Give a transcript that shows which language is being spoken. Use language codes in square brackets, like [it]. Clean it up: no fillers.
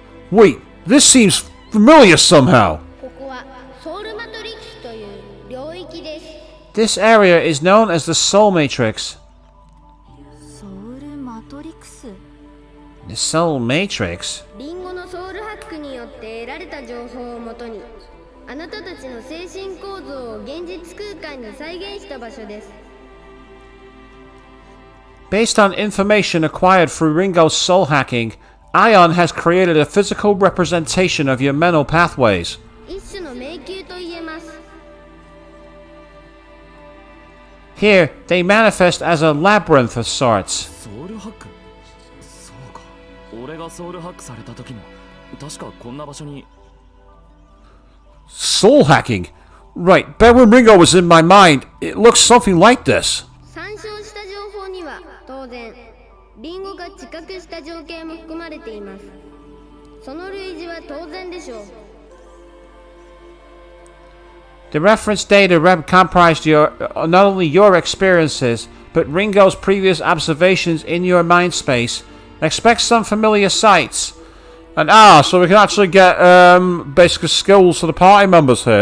[en] Wait, this seems familiar somehow. [ja] ここはソウルマトリックスという領域です。 [en] This area is known as the Soul Matrix. [ja] ソウルマトリックス。 [en] The Soul Matrix? [ja] リンゴのソウルハックによって得られた情報をもとにあなたたちの精神構造を現実空間に再現した場所です。 [en] Based on information acquired through Ringo's soul hacking, Ion has created a physical representation of your mental pathways. [ja] 一種の迷宮と言えます。 [en] Here, they manifest as a labyrinth of sorts. [ja] ソウルハック？そうか。俺がソウルハックされた時も確かこんな場所に。 [en] Soul hacking? Right, back when Ringo was in my mind, it looks something like this. [ja] 参照した情報には当然リンゴが知覚した情景も含まれています。その類似は当然でしょう。 [en] The reference data comprised not only your experiences, but Ringo's previous observations in your mind space. Expect some familiar sights. And so we can actually get basic skills for the party members here.